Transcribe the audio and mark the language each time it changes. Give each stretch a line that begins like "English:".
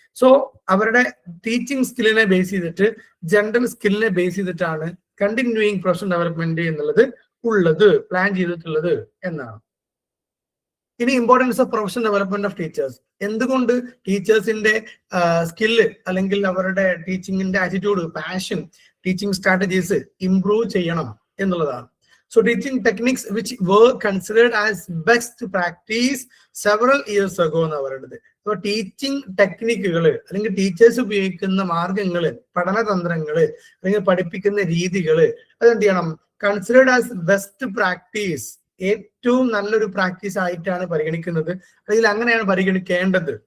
Malayalam: So അവരുടെ teaching സ്കില്ലിനെ base ചെയ്തിട്ട്, general സ്കില്ലിനെ base ചെയ്തിട്ടാണ് കണ്ടിന്യൂയിങ് പ്രൊഫഷണൽ ഡെവലപ്മെന്റ് എന്നുള്ളത് ഉള്ളത്, പ്ലാൻ ചെയ്തിട്ടുള്ളത് എന്നാണ്. ഇനി importance of professional development of teachers. എന്തുകൊണ്ട് ടീച്ചേഴ്സിന്റെ സ്കില്ല് അല്ലെങ്കിൽ അവരുടെ ടീച്ചിങ്ങിന്റെ attitude, passion, teaching strategies improve ചെയ്യണം എന്നുള്ളതാണ്.
English: so teaching techniques which were considered as best practice several years ago
Malayalam: എന്ന് പറയുന്നത്. അപ്പൊ ടീച്ചിങ് ടെക്നിക്കുകൾ അല്ലെങ്കിൽ ടീച്ചേഴ്സ് ഉപയോഗിക്കുന്ന മാർഗങ്ങള്, പഠനതന്ത്രങ്ങള് അല്ലെങ്കിൽ പഠിപ്പിക്കുന്ന രീതികള് അതെന്ത് ചെയ്യണം,
English: considered as best practice
Malayalam: ഏറ്റവും നല്ലൊരു പ്രാക്ടീസ് ആയിട്ടാണ് പരിഗണിക്കുന്നത്, അല്ലെങ്കിൽ അങ്ങനെയാണ് പരിഗണിക്കേണ്ടത്.